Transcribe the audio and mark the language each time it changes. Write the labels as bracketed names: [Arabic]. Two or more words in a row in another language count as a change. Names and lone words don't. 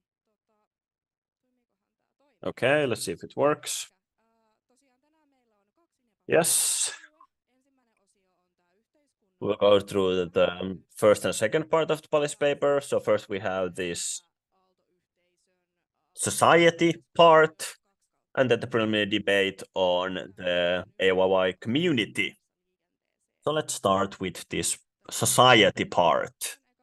[Finnish] Toimiikohan tämä toinen? [English] Okay, let's see if it works. [Finnish] Tosiaan tänään meillä on 2 [English] Yes. [Finnish] Ensimmäinen osio on tämä yhteiskunnan... [English] We'll go through the first and second part of the policy paper. So first we have this society part, and then the preliminary debate on the AYYE community. So let's start with this society part.